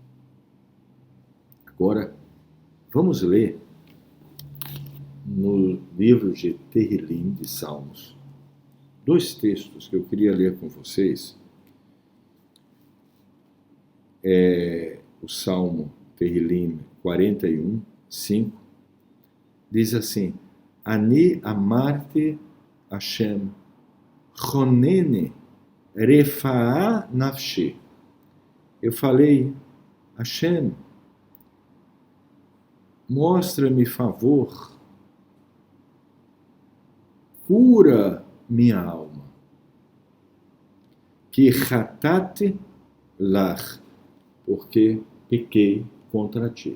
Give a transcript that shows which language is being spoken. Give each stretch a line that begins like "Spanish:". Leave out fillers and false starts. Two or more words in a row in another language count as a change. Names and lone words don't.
Portuguese: Agora, vamos ler no livro de Tehillim, de Salmos, 2 textos que eu queria ler com vocês. O Salmo Tehillim 41, 5, diz assim:
Hebrew: אני אמרתי השם, חנני רפאה נפשי.
Portuguese: Eu falei, Hashem, mostra-me favor, cura minha alma.
Hebrew: כי חטאתי לך,
Portuguese: porque pequei contra ti.